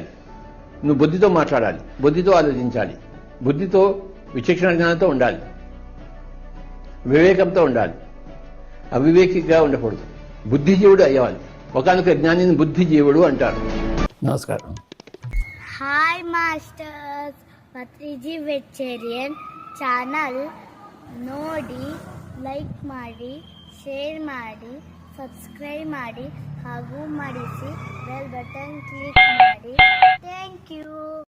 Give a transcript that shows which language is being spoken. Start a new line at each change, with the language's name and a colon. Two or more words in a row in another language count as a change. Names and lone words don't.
Telugu: నువ్వు బుద్ధితో మాట్లాడాలి, బుద్ధితో ఆలోచించాలి, బుద్ధితో విచక్షణ జ్ఞానంతో ఉండాలి, వివేకంతో ఉండాలి, అవివేకిగా ఉండకూడదు, బుద్ధిజీవుడు అయ్యాలి. ఒకనొక జ్ఞానిని బుద్ధిజీవుడు అంటారు. నమస్కారం.
English: Hi Masters,
Kannada: ಪತ್ರಿಜಿ ವೆಜಿಟೇರಿಯನ್ ಚಾನಲ್ ನೋಡಿ, ಲೈಕ್ ಮಾಡಿ, ಶೇರ್ ಮಾಡಿ, ಸಬ್ಸ್ಕ್ರೈಬ್ ಮಾಡಿ ಹಾಗೂ ಮಾಡಿಸಿ
English: bell button click
Kannada: ಮಾಡಿ.
English: thank you.